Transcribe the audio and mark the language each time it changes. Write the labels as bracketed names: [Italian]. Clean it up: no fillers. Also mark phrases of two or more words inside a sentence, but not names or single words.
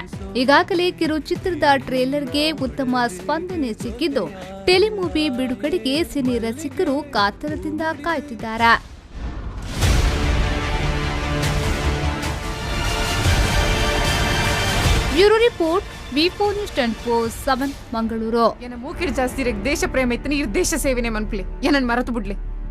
[Kannada] ಈಗಾಗಲೇ ಕಿರುಚಿತ್ರದ ಟ್ರೇಲರ್ಗೆ ಉತ್ತಮ ಸ್ಪಂದನೆ ಸಿಕ್ಕಿದ್ದು, ಟೆಲಿಮೂವಿ ಬಿಡುಗಡೆಗೆ ಸಿನಿ ರಸಿಕರು ಕಾತರದಿಂದ ಕಾಯ್ತಿದ್ದಾರೆ. [English] Bureau report, [Kannada] ವಿ4 ನ್ಯೂಸ್ 24/7 ಮಂಗಳೂರು. [Tulu] ಮೂಕಿಡ್ ಜಾಸ್ತಿ ದೇಶ ಪ್ರೇಮ ಇತ್ತನ ಈ ದೇಶ ಸೇವೆನೆ ಮನ್ಪ್ಲಿ ಏನನ್ ಮರೆತು ಬಿಡ್ಲಿ.